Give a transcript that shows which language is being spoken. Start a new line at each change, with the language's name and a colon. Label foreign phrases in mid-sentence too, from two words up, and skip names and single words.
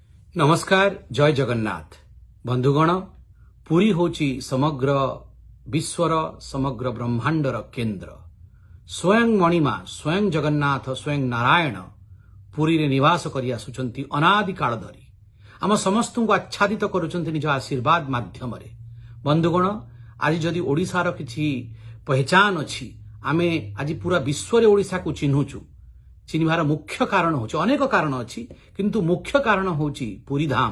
Odia: ନମସ୍କାର ଜୟ ଜଗନ୍ନାଥ ବନ୍ଧୁଗଣ ପୁରୀ ହେଉଛି ସମଗ୍ର ବିଶ୍ୱର ସମଗ୍ର ବ୍ରହ୍ମାଣ୍ଡର କେନ୍ଦ୍ର ସ୍ୱୟଂ ମଣିମା ସ୍ୱୟଂ ଜଗନ୍ନାଥ ସ୍ୱୟଂ ନାରାୟଣ ପୁରୀ ରେ ନିବାସ କରି ଆସୁଛନ୍ତି ଅନାଦି କାଳ ଧରି ଆମ ସମସ୍ତଙ୍କୁ ଆଚ୍ଛାଦିତ କରୁଛନ୍ତି ନିଜ ଆଶୀର୍ବାଦ ମାଧ୍ୟମ ରେ। ବନ୍ଧୁଗଣ ଆଜି ଯଦି ଓଡ଼ିଶାର କିଛି ପହଚାନ ଅଛି ଆମେ ଆଜି ପୂରା ବିଶ୍ୱ ରେ ଓଡ଼ିଶା କୁ ଚିହ୍ନୁଛୁ। ଚିହ୍ନିବାର ମୁଖ୍ୟ କାରଣ ହେଉଛି ଅନେକ କାରଣ ଅଛି କିନ୍ତୁ ମୁଖ୍ୟ କାରଣ ହେଉଛି ପୁରୀ ଧାମ।